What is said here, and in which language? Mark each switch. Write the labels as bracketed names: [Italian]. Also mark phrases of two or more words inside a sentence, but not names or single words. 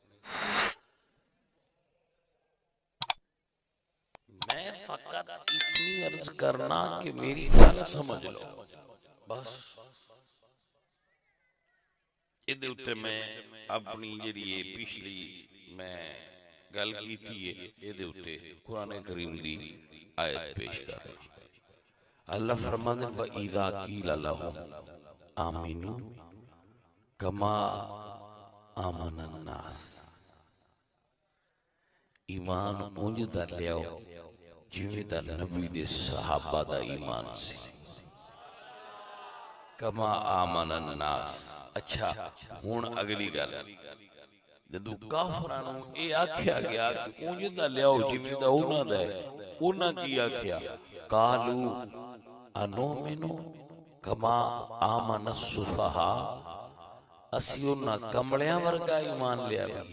[Punjabi] ਮੈਂ ਫ਼ਕਤ ਇਤਨੀ ਅਰਜ਼ ਕਰਨਾ ਕਿ ਮੇਰੀ ਗੱਲ ਸਮਝ ਲੋ ਬਸ। ਇਹਦੇ ਉੱਤੇ ਮੈਂ ਅਪਣੀ ਜਿਹੜੀ ਪਿਛਲੀ ਮੈਂ ਗੱਲ ਕੀਤੀ ਹੈ ਇਹਦੇ ਉੱਤੇ ਕੁਰਾਨ ਕਰੀਮ ਦੀ ਆਇਤ ਪੇਸ਼ ਕਰ ਰਿਹਾ। ਅੱਲਾਹ ਫ਼ਰਮਾਂਦੇ [Arabic] و إذا قيل لهم آمنوا كما آمن الناس, [Punjabi] ਈਮਾਨ ਉਂਜ ਦਾ ਲਿਆਓ ਜਿਵੇਂ ਦਾ ਨਬੀ ਦੇ ਸਹਾਬਾ ਦਾ ਈਮਾਨ ਸੀ। [Arabic] كما آمن الناس. [Punjabi] ਅੱਛਾ ਹੁਣ ਅਗਲੀ ਗੱਲ, ਜਦੋਂ ਕਾਫ਼ਰਾਂ ਨੂੰ ਇਹ ਆਖਿਆ ਗਿਆ ਕਿ ਉਂਜ ਦਾ ਲਿਆਓ ਜਿਵੇਂ ਦਾ ਉਨ੍ਹਾਂ ਦਾ ਹੈ, ਉਨ੍ਹਾਂ ਕੀ ਆਖਿਆ [Arabic] قالوا أنؤمن كما آمن السفهاء, [Punjabi] ਅਸੀ ਉਨ੍ਹਾਂ ਕਮਲੀਆਂ ਵਰਗਾ ਈਮਾਨ ਲਿਆ।